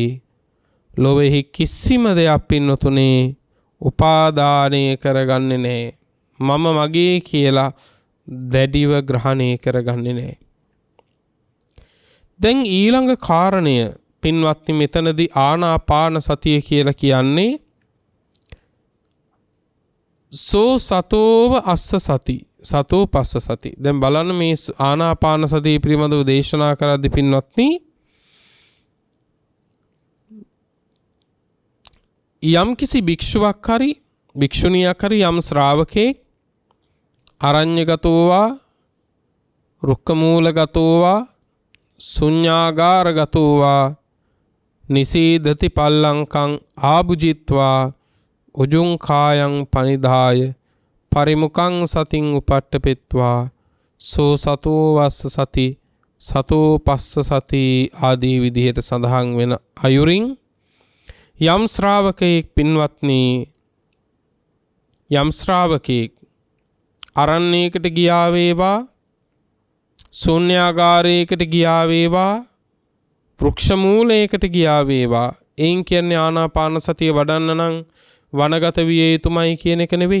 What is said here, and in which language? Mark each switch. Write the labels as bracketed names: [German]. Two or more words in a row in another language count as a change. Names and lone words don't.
[Sinhala] ලොවෙහි කිසිම දෙයක් පින්නතුනේ උපාදානය කරගන්නේ නැහැ. මම මගේ කියලා දැඩිව ග්‍රහණය කරගන්නේ නැහැ. දැන් ඊළඟ කාරණය පින්වත්නි මෙතනදී ආනාපාන සතිය කියලා කියන්නේ [Pali] සෝ සතෝව අස්ස සති සතෝ පස්ස සති. [Sinhala] දැන් බලන්න මේ ආනාපාන සතිය පිළිබඳව දේශනා කරද්දී පින්වත්නි යම් කිසි භික්ෂුවක් හරි භික්ෂුණියක් හරි යම් ශ්‍රාවකෙක් [Pali] අරඤ්‍යගතෝවා රුක්කමූලගතෝවා ශුඤ්ඤාගාරගතෝවා නිසීදති පල්ලංකං ආභුජිත්වා උජුං කායං පනිදාය පරිමුඛං සතින් උපට්ඨපෙත්වා සෝ සතෝ වස්ස සති සතෝ පස්ස සති [Sinhala] ආදී විදිහට සඳහන් වෙන අයුරින් යම් ශ්‍රාවකෙක් පින්වත්නි යම් ශ්‍රාවකෙක් අරණ්‍යයකට ගියා වේවා ශූන්‍යාගාරයකට ගියා වේවා වෘක්ෂ මූලයකට ගියා වේවා එයින් කියන්නේ ආනාපාන සතිය වඩන්න නම් වනගත විය යුතුමයි කියන එක නෙවෙයි.